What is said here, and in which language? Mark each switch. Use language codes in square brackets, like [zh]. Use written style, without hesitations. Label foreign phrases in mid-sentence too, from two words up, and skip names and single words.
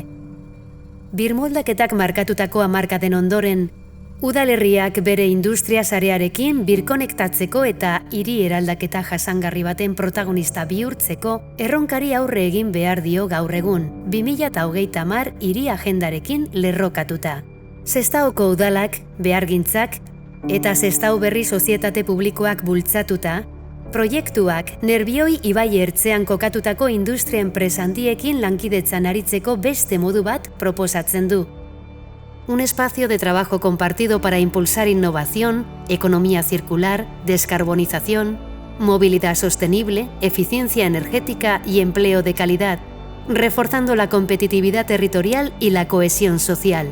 [eu] Birmoldaketak markatutako hamarkaden ondoren, udalerriak bere industria sarearekin birkonektatzeko eta hiri eraldaketa jasangarri baten protagonista bihurtzeko erronkari aurre egin behar dio gaur egun, 2030 hiri agendarekin lerrokatuta. Sestaoko udalak, behargintzak eta Sestao berri sozietate publikoak bultzatuta, proiektuak Nerbioi ibai ertzean kokatutako industria enpresa handiekin lankidetzan aritzeko beste modu bat proposatzen du. [es] Un espacio de trabajo compartido para impulsar innovación, economía circular, descarbonización, movilidad sostenible, eficiencia energética y empleo de calidad, reforzando la competitividad territorial y la cohesión social.